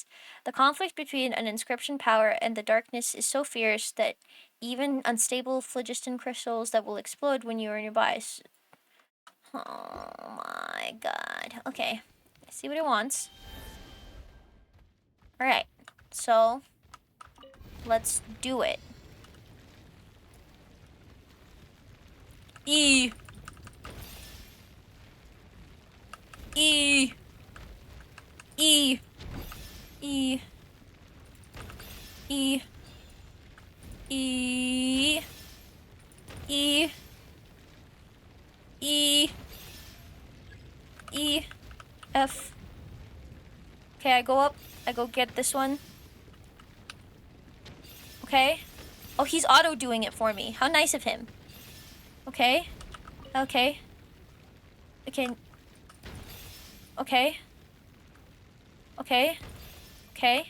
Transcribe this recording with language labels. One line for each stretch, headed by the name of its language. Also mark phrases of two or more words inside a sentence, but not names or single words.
English: The conflict between an inscription power and the darkness is so fierce that even unstable phlogiston crystals that will explode when you are nearby. Oh my god. Okay. Let's see what it wants. Alright. So, let's do it. E. E. E. E. E. E. E. E. E. F. Okay, I go up. I go get this one. Okay. Oh, he's auto doing it for me. How nice of him. Okay. Okay. Okay. Okay. Okay. Okay.